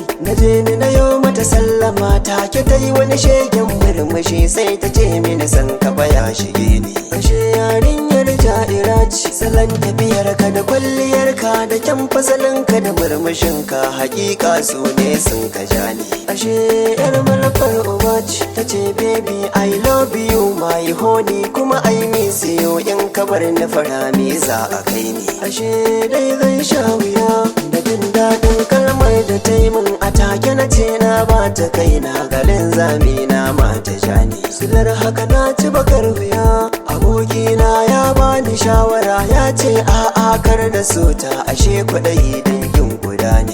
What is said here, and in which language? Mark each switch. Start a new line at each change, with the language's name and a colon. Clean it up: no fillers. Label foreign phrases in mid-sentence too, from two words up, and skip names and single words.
Hausa: Na je ni na yo mata sallama, take ta yi wani shegen murmushi, sai ta ce mini san ka baya shige ni. Ashe yarinyar ja'ira ce, salon tafiyar ka da kwalliyar ka da kyan fasalin ka da murmushin ka, hakika su ne sun ka ja ni. Ashe yar malafar uba ce, ta ce
English: baby I love you my honey, kuma I miss you,
Hausa: in ka bar ni fara me za a kai ni. Ashe dai zan sha wuya, da jin daɗin kalmar da ta yi min a take na ce na ba ta kaina, galin zami na mata jani. Silar haka na ci bakar wuya, abokina ya bani shawara ya ce a'a kar da sota, ashe kwaɗayi dangin guda ne.